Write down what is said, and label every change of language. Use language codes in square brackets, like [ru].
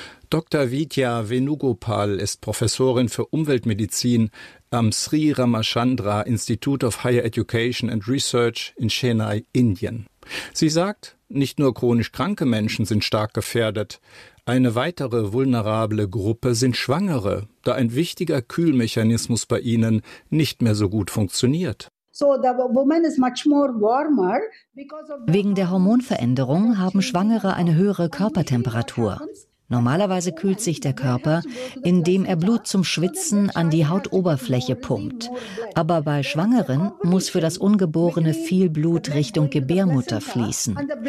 [de] Dr. Vidya Venugopal ist Professorin für Umweltmedizin am Sri Ramachandra Institute of Higher Education and Research in Chennai, Indien. Sie sagt, nicht nur chronisch kranke Menschen sind stark gefährdet. Eine weitere vulnerable Gruppe sind Schwangere, da ein wichtiger Kühlmechanismus bei ihnen nicht mehr so gut funktioniert. [en] So the woman is much more warmer because of [de] wegen der Hormonveränderung haben Schwangere eine höhere Körpertemperatur. Normalerweise kühlt sich der Körper, indem er Blut zum Schwitzen an die Hautoberfläche pumpt. Aber bei Schwangeren muss für das Ungeborene viel Blut Richtung Gebärmutter fließen.